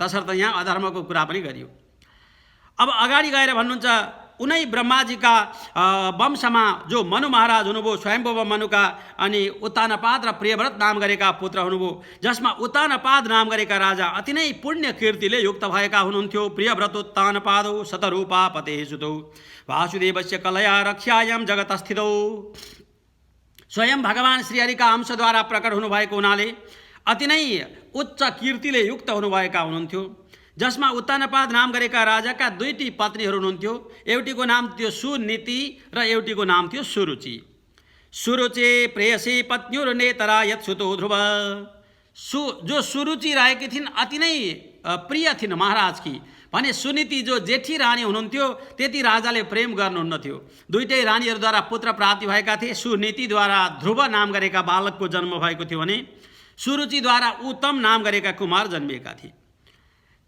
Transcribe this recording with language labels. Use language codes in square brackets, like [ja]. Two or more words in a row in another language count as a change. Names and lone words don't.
[ne] तसर्थ यहाँ अधर्मको कुरा पनि गरियो। अब अगाडि गएर भन्नुहुन्छ, उनै ब्रह्माजीका वंशमा जो मनु महाराज हुनुभयो, स्वयम्भुव मनुका अनि उत्तानपाद र प्रियव्रत नाम गरेका पुत्र हुनुभयो, जसमा उत्तानपाद नाम गरेका राजा अति नै पुण्य कीर्तिले युक्त भएका हुनुहुन्थ्यो। [sa] प्रियव्रत उत्तानपादौ शतरूपा पतेः सुतौ वासुदेवस्य कलया रक्ष्यायां जगतस्थितौ। [ne] स्वयं भगवान श्रीहरिका अंशद्वारा प्रकट हुनुभएको हुनाले अति नै उच्च कीर्तिले युक्त हुनुभएका हुनुहुन्थ्यो। जसमा उत्तानपाद नाम गरेका राजाका 2टी पत्नीहरू हुनुहुन्थ्यो। एउटीको नाम थियो सुनीति र एउटीको नाम थियो सुरुचि। [sa] सुरुचे प्रेयसी पत्न्युर्नेतरा यत् सुतो ध्रुव। [ne] जो सुरुचि रहेकी थिइन्, अति नै प्रिय थिइन् महाराजकी भने सुनीति जो जेठी रानी हुनुहुन्थ्यो, त्यति राजाले प्रेम गर्नुहुन्नथ्यो। 2टै रानीहरूद्वारा पुत्र प्राप्ति भएका थिए। सुनीतिद्वारा ध्रुव नाम गरेका बालकको जन्म भएको थियो भने सुरुचिद्वारा उत्तम नाम गरेका कुमार जन्मिएका थिए।